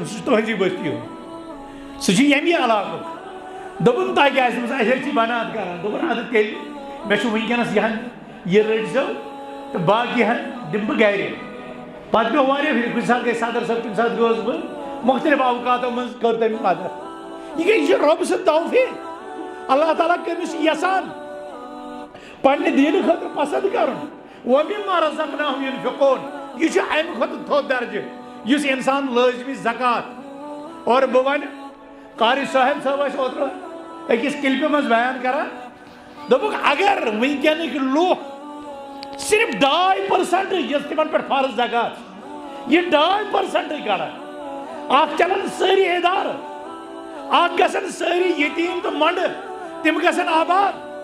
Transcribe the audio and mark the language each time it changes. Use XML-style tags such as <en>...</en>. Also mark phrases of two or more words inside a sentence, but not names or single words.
<ks>سُہ چھُ تُہنٛزی بستی ہُنٛد سُہ چھُ ییٚمی علاقُک دوٚپُن تۄہہِ کیٛاہ آسہِ أسۍ حظ چھِ بنات کران دوٚپُن اَدٕ تیٚلہِ مےٚ چھُ وٕنکیٚنس یہِ رٔٹۍزیو تہٕ باقی دِمہٕ بہٕ گرِ پتہٕ پیوٚو واریاہ پھِرِ کُنہِ ساتہٕ گٔے صدر صٲب کُنہِ ساتہٕ گوٚوُس بہٕ مختلف اوقاتو منٛز کٔر تٔمۍ مدد یہِ چھُ رۄبہٕ سُنٛد توفیٖق اللہ تعالیٰ کٔمِس چھُ یژھان پننہِ دیٖنہٕ خٲطرٕ پسنٛد کرُن</ks> <ar>ومما رزقناهم ينفقون</ar> <ks>یہ چھُ امہِ کھۄتہٕ تھوٚد درجہِ یُس انسان لٲزمی زکات اور بہٕ وَنہٕ قاری صاحب صٲب ٲسۍ اوترٕ أکِس کلپہِ منٛز بیان کران دوٚپُکھ اگر وٕنکیٚنٕکۍ لُکھ صرف 2% یۄس تِمن پٮ۪ٹھ فرض زکات یہ 2% کڑان اکھ چلان سٲری ادارٕ اکھ گژھن سٲری یتیٖم تہٕ مۄنڈٕ تِم گژھن آباد</ks>